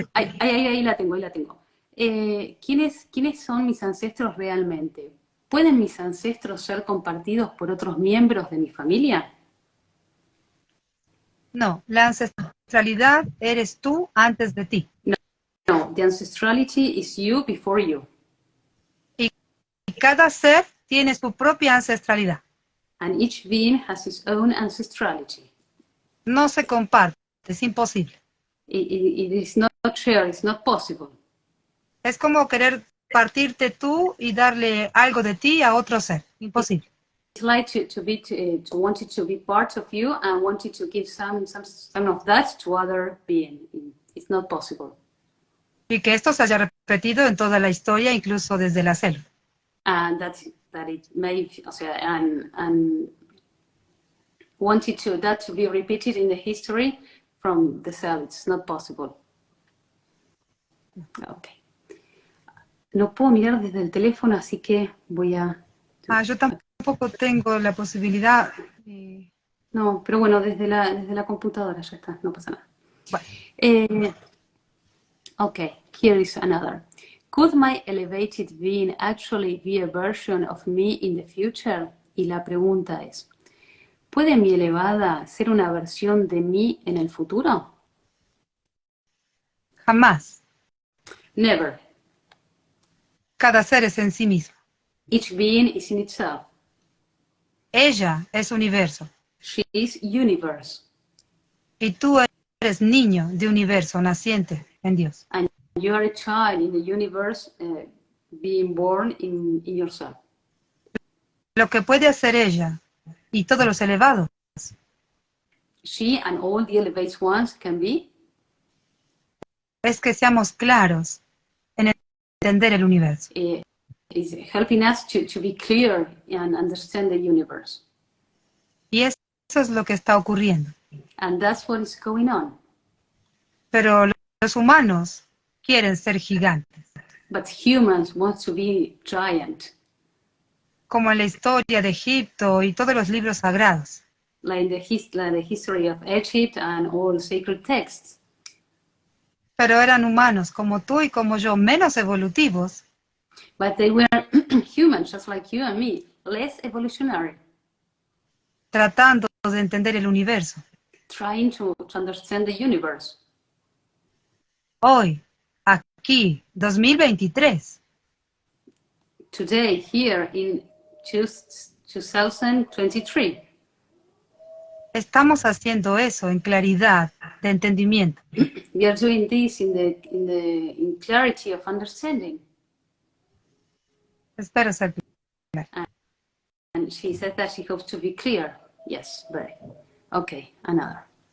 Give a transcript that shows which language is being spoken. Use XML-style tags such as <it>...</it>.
<es>Ahí la tengo. ¿Quiénes son mis ancestros realmente? ¿Pueden mis ancestros ser compartidos por otros miembros de mi familia? No, la ancestralidad eres tú antes de ti.</es> <en>No, the ancestrality is you before you.</en> <es>Y cada ser tiene su propia ancestralidad.</es> <en>And each being has his own ancestrality.</en> <es>No se comparte, es imposible.</es> <en>It is not shared, it's not possible.</en> <es>Es como querer partirte tú y darle algo de ti a otro ser. Imposible.</es> <en>It's like to want it to be part of you and want it to give some of that to other being. It's not possible.</en> <es>Y que esto se haya repetido en toda la historia, incluso desde la selva.</es> <en>And that it may,</en> <es>o sea,</es> <en>and wanted that to be repeated in the history from the cell. It's not possible. Okay.</en> <es>No puedo mirar desde el teléfono, así que voy a... Yo tampoco tengo la posibilidad. No, pero bueno, desde la computadora ya está, no pasa nada. Bueno.</es> <en>Okay, here is another. Could my elevated being actually be a version of me in the future?</en> <es>Y la pregunta es, ¿puede mi elevada ser una versión de mí en el futuro? Jamás.</es> <en>Never.</en> <es>Cada ser es en sí mismo.</es> <en>Each being is in itself.</en> <es>Ella es universo.</es> <en>She is universe.</en> <es>Y tú eres niño de universo naciente en Dios.</es> <en>And you are a child in the universe being born in yourself.</en> <es>Lo que puede hacer ella y todos los elevados</es> <en>She and all the elevated ones can be</en> <es>es que seamos claros en entender el universo.</es> <en>Is helping us to be clear and understand the universe.</en> <es>Y eso es lo que está ocurriendo.</es> <en>And that's what is going on.</en> <es>Pero los humanos quieren ser gigantes.</es> <en>But humans want to be giant.</en> <es>Como en la historia de Egipto y todos los libros sagrados.</es> <en>Like the history of Egypt and all sacred texts.</en> <es>Pero eran humanos como tú y como yo, menos evolutivos.</es> <en>But they were humans, just like you and me, less evolutionary.</en> <es>Tratando de entender el universo.</es> <en>Trying to understand the universe.</en> <es>Hoy, aquí, 2023.</es> <en>Today, here in 2023.</en> <es>Estamos haciendo eso en claridad de entendimiento.</es> <en>We are doing this in clarity of understanding.</en> <es>Espero ser clara.</es> <en>And she said that she hopes to be clear. Yes, very. Okay, another.</en>